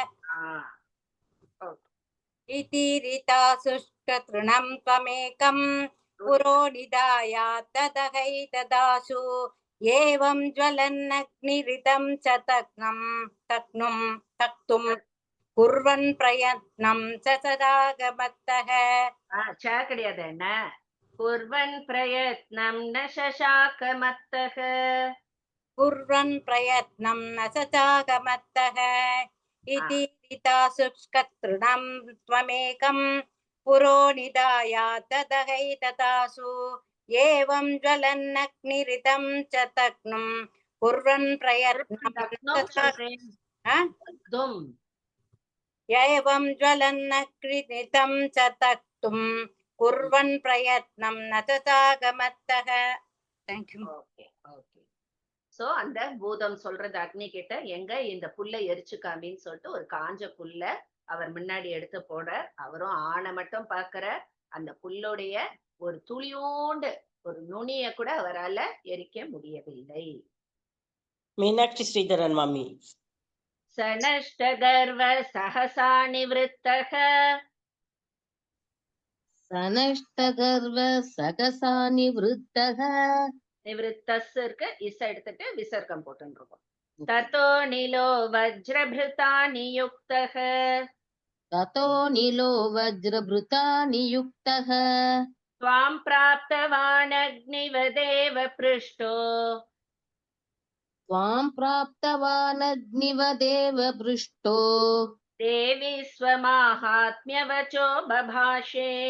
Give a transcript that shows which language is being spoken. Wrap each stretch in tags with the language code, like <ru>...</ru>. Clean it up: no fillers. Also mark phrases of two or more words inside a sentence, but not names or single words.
<sa>इतीरिता शुष्क तृणं त्वमेकम्. पुरो निधायातदहैतदाशु एवं ज्वलन्नग्निरिदं च तक्तुम् कुर्वन् प्रयत्नं च शशाकमत्तः.</sa> <ta>கிடையாது என்ன?</ta> <sa>कुर्वन् प्रयत्नं न शशाकमत्तः. कुर्वन् प्रयत्नं न शशाकमत्तः. इतीरिता शुष्क तृणं त्वमेकम्. पुरो निधायातदहैतदाशु एवं ज्वलन्नग्निरिदं च तक्तुम् कुर्वन् प्रयत्नं एवं ज्वलन्नग्निरिदं च तक्तुम् कुर्वन् प्रयत्नं न शशाकमत्तः.</sa> <en>Thank you. okay okay.</en> <ta>சோ அந்த பூதம் சொல்றது அக்னி கிட்ட, எங்க இந்த புல்லை எரிச்சு காமின்னு சொல்லிட்டு ஒரு காஞ்ச புல்ல அவர் முன்னாடி எடுத்து போட, அவரும் ஆணை மட்டும் பாக்குற அந்த புல்லுடைய ஒரு துளியோண்டு ஒரு நுனிய கூட அவரால எரிக்க முடியவில்லை. மீனாட்சி ஸ்ரீதரன் மாமி.</ta> <sa>सनष्ट गर्व सहसा निवृत्तः सनष्टगर्व सकसा निवृत्तः</sa> <ta>நிவிருத்தஸ் இருக்கு, இச எடுத்துட்டு விசர்க்கம் போட்டுருக்கோம்.</ta> <sa>ततो निलो वज्रभृता नियुक्तः. ततो नीलो वज्रभृता नियुक्तः त्वां प्राप्तवान् अग्निवदेव पृष्टो. त्वां प्राप्तवान् अग्निवदेव पृष्टो देवी स्वमाहात्म्यवचो बभाषे.</sa>